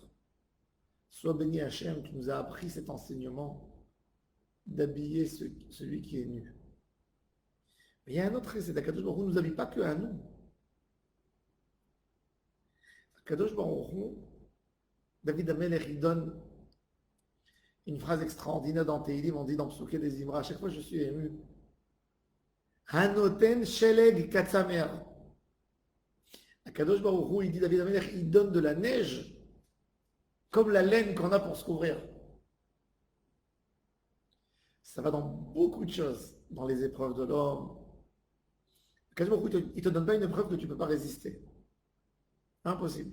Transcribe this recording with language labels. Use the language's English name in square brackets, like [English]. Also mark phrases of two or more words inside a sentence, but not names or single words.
[French] Sois béni Hachem qui nous a appris cet enseignement d'habiller celui qui est nu. Mais il y a un autre essai, [Hebrew] הקדוש ברוך הוא [French] ne nous habille pas que à nous. [Hebrew] הקדוש ברוך הוא, דוד המלך, [French] il donne une phrase extraordinaire dans Tehillim, on dit dans [Hebrew] פסוקי דזמרה, [French] à chaque fois je suis ému. [Hebrew] הנותן שלג כצמר. הקדוש ברוך הוא, [French] il dit [Hebrew] דוד המלך, [French] il donne de la neige comme la laine qu'on a pour se couvrir. Ça va dans beaucoup de choses, dans les épreuves de l'homme. [Hebrew] הקדוש ברוך הוא, [French] il ne te donne pas une épreuve que tu ne peux pas résister. Impossible.